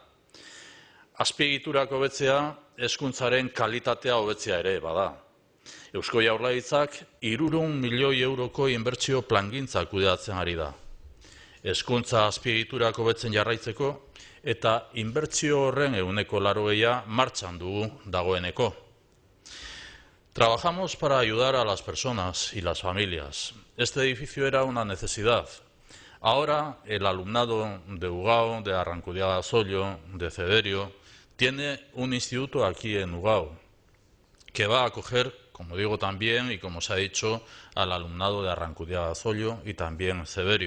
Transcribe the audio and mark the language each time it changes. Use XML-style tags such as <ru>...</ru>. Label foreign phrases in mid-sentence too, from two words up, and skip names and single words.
<eu>Azpiegiturak hobetzea, hezkuntzaren kalitatea hobetzea ere bada. Eusko Jaurlaritzak 300 milioi euroko inbertsio plangintza kudeatzen ari da. Hezkuntza azpiegiturak hobetzen jarraitzeko eta inbertsio horren 80% martxan dugu dagoeneko.</eu> <es>Trabajamos para ayudar a las personas y las familias. Este edificio era una necesidad. Ahora el alumnado de Ugao, de Arrankudiaga Zollo, de Zeberio, tiene un instituto aquí en Ugao, que va a acoger, como digo también y como se ha dicho, al alumnado de Arrankudiaga Zollo y también Zeberio.</es>